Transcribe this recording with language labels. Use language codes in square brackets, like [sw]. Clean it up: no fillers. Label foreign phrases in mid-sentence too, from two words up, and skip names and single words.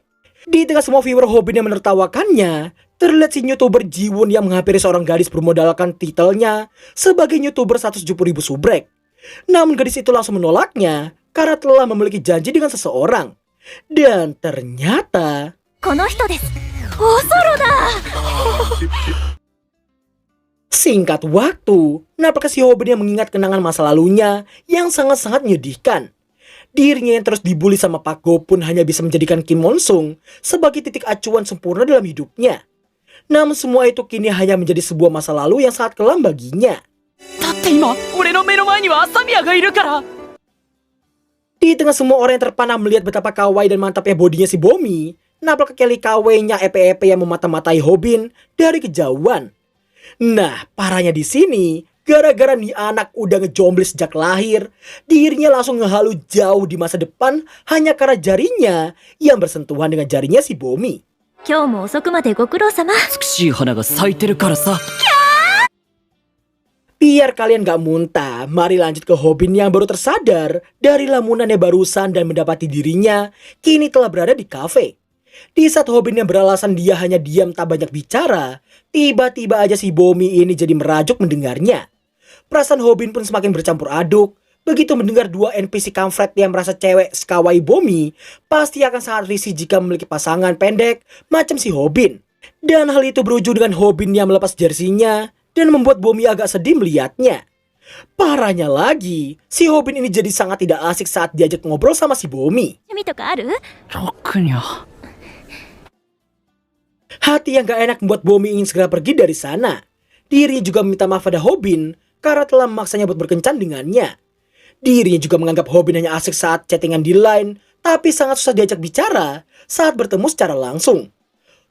[id] Di tengah semua viewer Hobin yang menertawakannya, terlihat si YouTuber Jiwon yang menghampiri seorang gadis bermodalkan titelnya sebagai YouTuber 170.000 subrek. Namun gadis itu langsung menolaknya karena telah memiliki janji dengan seseorang. Dan ternyata [ja] この人です。おそろだ。 [id] singkat waktu, nampaknya si Hobin yang mengingat kenangan masa lalunya yang sangat-sangat menyedihkan. Dirinya yang terus dibully sama Pak Go pun hanya bisa menjadikan Kim Monsung sebagai titik acuan sempurna dalam hidupnya. Namun semua itu kini hanya menjadi sebuah masa lalu yang sangat kelam baginya. [ja] だって今俺の目の前には朝宮がいるから [id] Di tengah semua orang yang terpana melihat betapa kawaii dan mantapnya bodinya si Bomi, nampak Kelly KW-nya epe-epe yang memata-matai Hobin dari kejauhan. Nah, parahnya di sini, gara-gara nih anak udah ngejomblo sejak lahir, dirinya langsung ngehalu jauh di masa depan hanya karena jarinya yang bersentuhan dengan jarinya si Bomi. [ja] 今日も遅くまでご苦労様。美しい花が咲いてるからさ [id] Biar kalian gak muntah, mari lanjut ke Hobin yang baru tersadar dari lamunannya barusan dan mendapati dirinya kini telah berada di kafe. Di saat Hobin yang beralasan dia hanya diam tak banyak bicara, tiba-tiba aja si Bomi ini jadi merajuk mendengarnya. Perasaan Hobin pun semakin bercampur aduk. Begitu mendengar dua NPC kampret yang merasa cewek sekawai Bomi, pasti akan sangat risih jika memiliki pasangan pendek macam si Hobin. Dan hal itu berujung dengan Hobin yang melepas jersinya dan membuat Bomi agak sedih melihatnya. Parahnya lagi, si Hobin ini jadi sangat tidak asik saat diajak ngobrol sama si Bomi. [ja] 趣味とかある？楽にゃ [id] Hati yang gak enak membuat Bomi ingin segera pergi dari sana. Dirinya juga meminta maaf pada Hobin karena telah memaksanya buat berkencan dengannya. Dirinya juga menganggap Hobin hanya asik saat chattingan di line, tapi sangat susah diajak bicara saat bertemu secara langsung.